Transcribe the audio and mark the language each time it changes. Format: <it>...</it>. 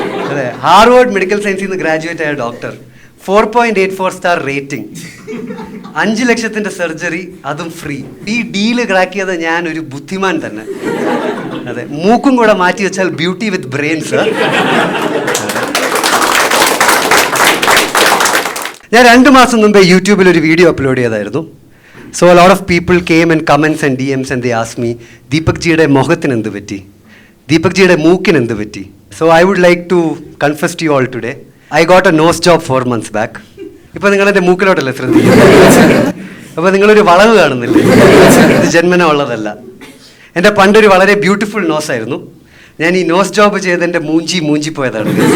<ml>അതെ, Harvard medical സയൻസിൽ നിന്ന് ഗ്രാജുവേറ്റ് ആയ ഡോക്ടർ, 4.84 സ്റ്റാർ റേറ്റിംഗ്, 5 ലക്ഷത്തിൻ്റെ സർജറി, അതും ഫ്രീ. ഈ ഡീല് ക്രാക്ക് ചെയ്ത ഞാനൊരു ബുദ്ധിമാൻ തന്നെ. അതെ, മൂക്കും കൂടെ മാറ്റി വെച്ചാൽ</ml> <en>Beauty with brains.</en> <ml>ഞാൻ 2 മാസം മുമ്പേ യൂട്യൂബിൽ ഒരു വീഡിയോ അപ്ലോഡ് ചെയ്തായിരുന്നു.</ml> <en>so a lot of people came and comments and DMs and they asked me,</en> <ml>Deepak ജിയുടെ മുഖത്തിന് എന്ത് പറ്റി, ദീപക് ജിയുടെ മൂക്കിന് എന്ത് പറ്റി?</ml> <en>So I would like to confess to you all today, I got a nose job 4 months back.</en> <ml>ഇപ്പോൾ നിങ്ങളെൻ്റെ മൂക്കിലോട്ടല്ലേ ശ്രദ്ധിക്കുന്നത്? അപ്പോൾ നിങ്ങളൊരു വളവ് കാണുന്നില്ലേ? ഇത് ജന്മന ഉള്ളതല്ല. എൻ്റെ പണ്ടൊരു വളരെ ബ്യൂട്ടിഫുൾ നോസായിരുന്നു. ഞാൻ ഈ നോസ് ജോബ് ചെയ്ത് എൻ്റെ മൂഞ്ചി പോയതാണ്.</ml>